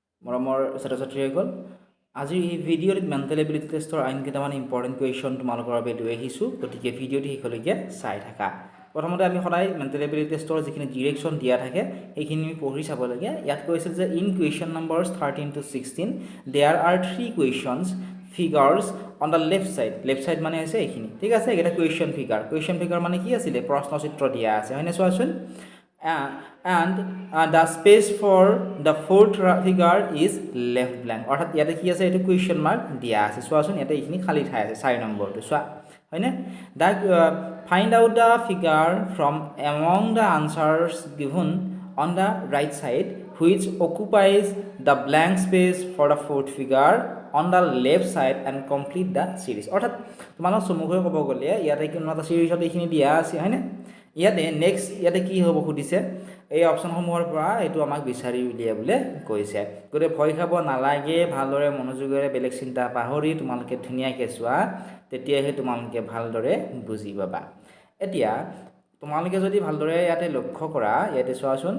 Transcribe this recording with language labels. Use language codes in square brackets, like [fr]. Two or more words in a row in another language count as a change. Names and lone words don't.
[as] মৰমৰ ছাত্ৰ-ছাত্ৰীসকল আজিৰ এই ভিডিঅ'ত [en] mental ability test [as] আইন কেইটামান [en] important question [as] তোমালোকৰ বাবে লৈ আহিছোঁ গতিকে ভিডিঅ'টো শেষলৈকে চাই থাকা প্ৰথমতে আমি সদায় [en] mental ability test [as] যিখিনি ডিৰেকশ্যন দিয়া থাকে সেইখিনি আমি পঢ়ি চাব লাগে ইয়াত কৈছিল যে [en] in question numbers 13 to 16 there are 3 questions figures on the left side [as] মানে হৈছে এইখিনি ঠিক আছে এটা [en] question figure [as] মানে কি আছিলে প্ৰশ্নচিত্ৰ দিয়া আছে হয়নে চোৱাচোন [en] and the space for the fourth figure is left blank [as] অর্থাৎ ইয়াতে কি আছে এটো [en] question mark [as] দিয়া আছে চোৱাচোন ইয়াতে এইখিনি খালি ঠাই আছে 4 নম্বৰটো চোৱা হয়নে দা [en] find out the figure from among the answers given on the right side which occupies the blank space for the fourth figure on the left side and complete the series [as] অর্থাৎ তোমালোক সমুখে ক'ব গ'লে ইয়াতে কোনো এটা সিৰিজত এইখিনি দিয়া আছে হয়নে ইয়াতে নেক্সট ইয়াতে কি হ'ব খুদিছে এই অপচনসমূহৰ পৰা এটো আমাক বিচাৰি উলিয়া বুলে কৈছে গৰে ভয় খাব নালাগে ভালদৰে মনোযোগেৰে বেলেগ চিন্তা পাহৰি তোমালোকে ধুনিয়াকে চোৱা তেতিয়াহে তোমালোকে ভালদৰে বুজি পাবা এতিয়া তোমালোকে যদি ভালদৰে ইয়াতে লক্ষ্য কৰা ইয়াতে চোৱাচোন